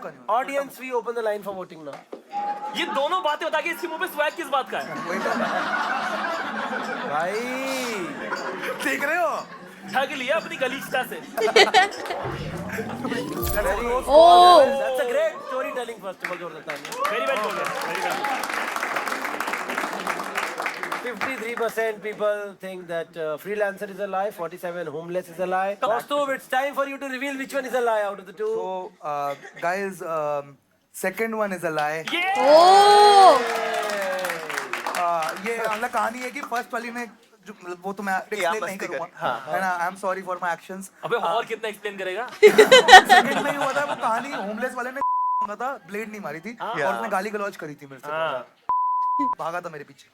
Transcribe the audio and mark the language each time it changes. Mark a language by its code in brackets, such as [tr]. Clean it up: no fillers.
[en] Audience, we open the line for voting now. [hi] ये दोनों बातें बता के इसके मुंह पे स्वैग किस बात का है? भाई देख रहे हो, ठग लिया अपनी गलीचता से। ओ [en] that's a great storytelling festival [hi] जोर देता है। [en] very well [hi] बोल रहे, [en] Very well. 53% people think that freelancer is a lie, 47 homeless is a lie. Kaustubh, it's time for you to reveal which one is a lie out of the two. so guys, second one is a lie. ओ [hi] ये मतलब कहानी है कि first वाली ने वो तो मैं एक्सप्लेन नहीं करूंगा, है ना, [en] I am sorry for my actions. [hi] अबे और कितना एक्सप्लेन करेगा? सेकंड में ही हुआ था वो कहानी, होमलेस वाले ने मांगा था, ब्लेड नहीं मारी थी, और उसने गाली गलौज करी थी मेरे से, भागा था मेरे पीछे।